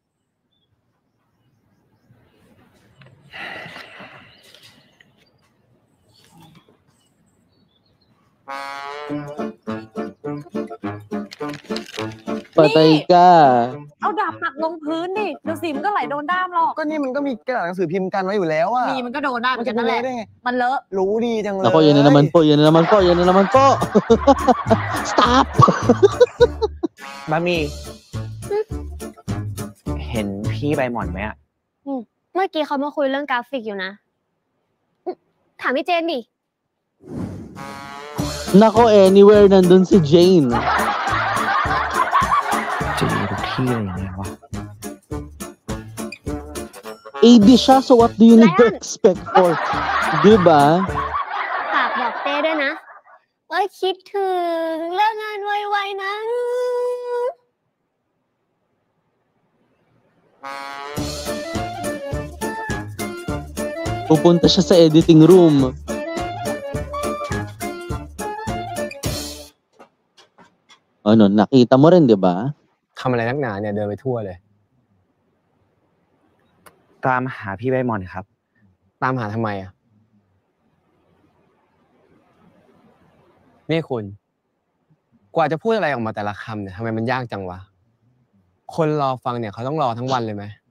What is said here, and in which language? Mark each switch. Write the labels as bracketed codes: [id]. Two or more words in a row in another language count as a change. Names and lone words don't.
[tl] Patay ka. [th] เอาดาบปักลงพื้นดิเดี๋ยวสีมันก็ไหลโดนด้ามหรอก ก็นี่มันก็มีกระดาษหนังสือพิมพ์กันไว้อยู่แล้วอะ มีมันก็โดนด้ามเหมือนกันนั่นแหละมันเลอะ รู้ดีจังเลย [tl] Ako, yan na naman po. Stop! [th] บะหมี่เห็นพี่ใบหม่อนไหมอะ เมื่อกี้เขามาคุยเรื่องกราฟิกอยู่นะ ถามพี่เจนดิ [tl] Nako, anywhere nandun si Jane. [th] จะอยู่ทุกที่อะไรอย่างเงี้ยวะ [tl] AD siya, [en] so what do you need to expect for? [tl] Diba? [th] ฝากบอกเต้ด้วยนะ ว่าคิดถึงเลิกงานไวๆนะ [tl] อ Pupunta siya sa editing room. Ano, nakita mo rin, di ba? [th] ทำอะไรนักหนาเนี่ยเดินไปทั่วเลย ตามหาพี่ใบหม่อนครับ ตามหาทำไมอ่ะ นี่คุณ กว่าจะพูดอะไรออกมาแต่ละคำเนี่ยทำไมมันยากจังวะ คนรอฟังเนี่ยเขาต้องรอทั้งวันเลยไหม